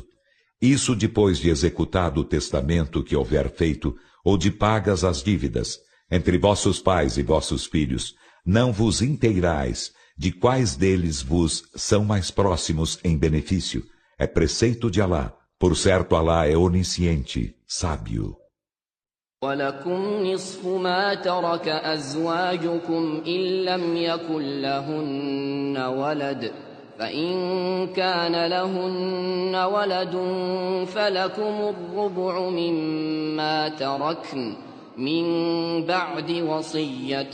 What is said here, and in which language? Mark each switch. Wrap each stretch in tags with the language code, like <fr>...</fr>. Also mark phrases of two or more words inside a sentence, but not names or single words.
<pt>Isso depois de executado o testamento que houver feito, ou de pagas as dívidas, entre vossos pais e vossos filhos, não vos inteirais de quais deles vos são mais próximos em benefício. É preceito de Alá. Por certo, Alá é onisciente, sábio.</pt> <ar>ولكم نصف ما ترك أزواجكم إن لم يكن لهن ولد فإن كان لهن ولد فلكم الربع مما تركن من بعد وصية</ar>